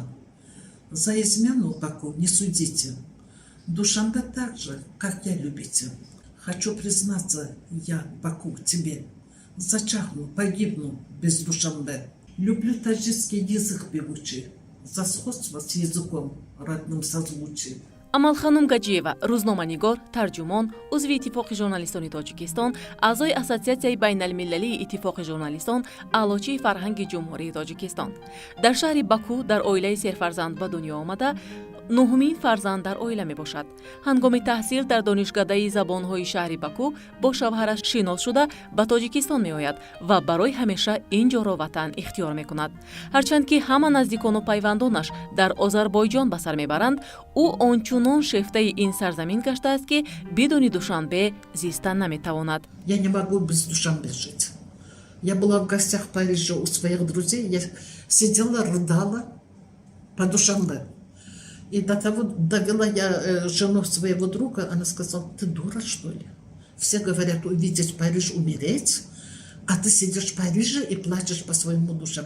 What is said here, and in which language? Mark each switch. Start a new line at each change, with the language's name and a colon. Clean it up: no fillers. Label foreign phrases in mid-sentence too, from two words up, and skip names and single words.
Russian: За измену Баку не судите. Душанбе так же, как я, любите. Хочу признаться я, Баку, тебе. Зачахну, погибну без Душанбе. Люблю таджикский язык певучий, за сходство с языком родным созвучий.
Tajik: амалханум Гаджиева, рӯзноманигор, тарҷумон, узви иттифоқи журналистони Тоҷикистон, аъзои Ассотсиатсияи байналмилалии иттифоқи журналистон, аълочии фарҳанги ҷумҳурии Тоҷикистон. Дар шаҳри Баку дар оилаи серфарзанд ба дунё омада, нуҳумин фарзанд дар оила мебошад. Ҳангоми таҳсил дар донишгадаи забонҳои шаҳри Баку бо шавҳараш шинос шуда ба Тоҷикистон меояд ва барои ҳамеша ин ҷоро ватан ихтиёр мекунад. Ҳарчанд ки ҳама наздикону пайвандонаш дар Озарбойҷон ба сар мебаранд, ӯ ончунон шефтаи ин сарзамин гаштааст, ки бидуни Душанбе зистан наметавонад.
Russian: Я не могу без Душанбе жить. Я была в гостях в Париже у своих друзей, я сидела, рыдала по Душанбе. И до того довела я жену своего друга, она сказала: ты дура, что ли? Все говорят увидеть Париж, умереть, а ты сидишь в Париже и плачешь по своему Душанбе.